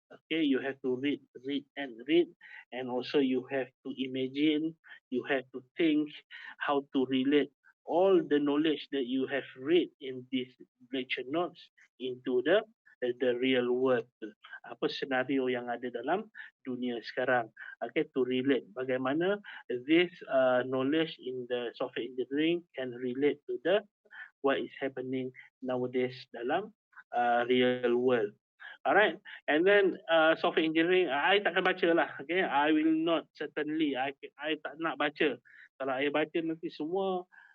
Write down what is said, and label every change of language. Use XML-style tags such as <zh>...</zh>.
<en>Okay, you have to read, and also you have to imagine, you have to think how to relate all the knowledge that you have read in these lecture notes into the real world.</en> <ms>Apa senario yang ada dalam dunia sekarang.</ms> <en>Okay, to relate</en> <ms>bagaimana</ms> <en>this knowledge in the software engineering can relate to the what is happening nowadays</en> <ms>dalam</ms> <en>real world. Alright, and then software engineering, I</en> <ms>takkan baca lah.</ms> <en>Okay, I will not certainly,</en> <ms>I tak nak baca. Kalau I baca nanti semua</ms>